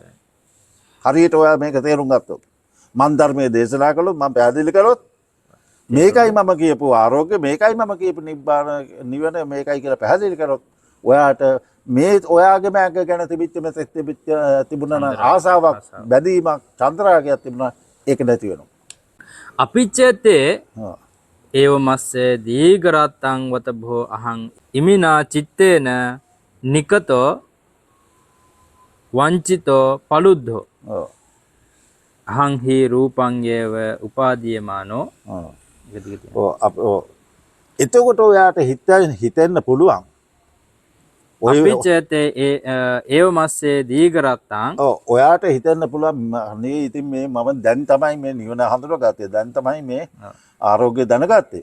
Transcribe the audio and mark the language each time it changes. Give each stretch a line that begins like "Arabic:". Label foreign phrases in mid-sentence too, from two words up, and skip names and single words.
Sinhala: හරියට ඔයා මේක තේරුම් ගත්තොත් මන් ධර්මයේ දේශනා කළොත් මම පැහැදිලි කළොත් මේකයි මම කියපු ආරෝග්‍ය මේකයි මම කියපු නිබ්බාන නිවන මේකයි කියලා පැහැදිලි කරොත් ඔයාට මේ ඔයාගේ මෑග ගැන තිබුණා නම් ආසාවක් බැඳීමක් චන්ද්‍රාගයක් තිබුණා ඒක නැති වෙනවා.
Pali: අපිච්චතේ ඒව මස්සේ දීඝරත්තං වත භෝ අහං ඉමිනා චිත්තේන නිකතෝ වංචිතෝ පලුද්ධෝ අහං හි රූපං යේව උපාදීයමානෝ.
Sinhala: එතකොට ඔයාට හිතෙන්න පුළුවන්
Pali: අපිච්චතේ ඒව මස්සේ දීඝරත්තං
Sinhala: ඔයාට හිතෙන්න පුළුවන් අනේ ඉතින් මේ මම දැන් තමයි මේ නිවන හඳුනගත්තේ. දැන් තමයි මේ ආරෝග්‍ය දැනගත්තේ.